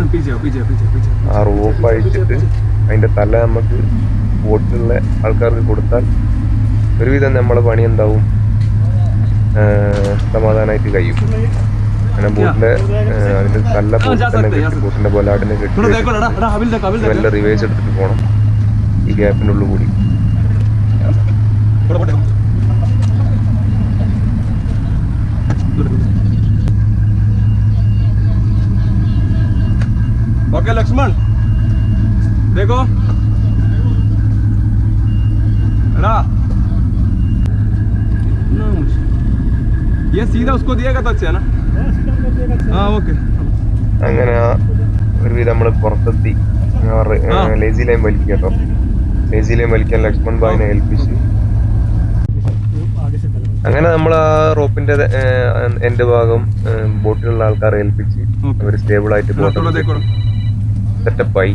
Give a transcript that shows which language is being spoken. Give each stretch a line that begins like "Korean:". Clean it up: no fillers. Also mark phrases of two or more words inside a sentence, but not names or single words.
Malayalam: ആ റോപ്പ് അഴിച്ചിട്ട് അതിന്റെ തല നമുക്ക് ബോട്ടിലുള്ള ആൾക്കാർക്ക് കൊടുത്താൽ ഒരുവിധം നമ്മളെ പണി എന്താവും, സമാധാനമായിട്ട് കഴിയും. അങ്ങനെ ബോട്ടിലെ അതിന്റെ തല ബോട്ടിന്റെ ബൊലാടിനെ കെട്ടി നല്ല റിവേഴ്സ് എടുത്തിട്ട് പോകണം ഈ ഗ്യാപ്പിനുള്ളിൽ കൂടി.
Hindi: ओके लक्ष्मण देखो ये सीधा उसको दिएगा तो अच्छा है ना. हाँ ओके.
Malayalam: അങ്ങനെ ഒരുവിധം നമ്മൾ പുറത്തെത്തി.
English: lazy line
Malayalam: വലിക്കുക കേട്ടോ.
English: lazy line
Malayalam: വലിക്കാൻ ലക്ഷ്മൺ ഭായിനെ ഏൽപ്പിച്ച് അങ്ങനെ നമ്മൾ ആ റോപ്പിന്റെ എന്റെ ഭാഗം ബോട്ടിലുള്ള ആൾക്കാരെ ഏൽപ്പിച്ച് അവർ സ്റ്റേബിൾ ആയിട്ട് ബോട്ട് സെറ്റപ്പായി.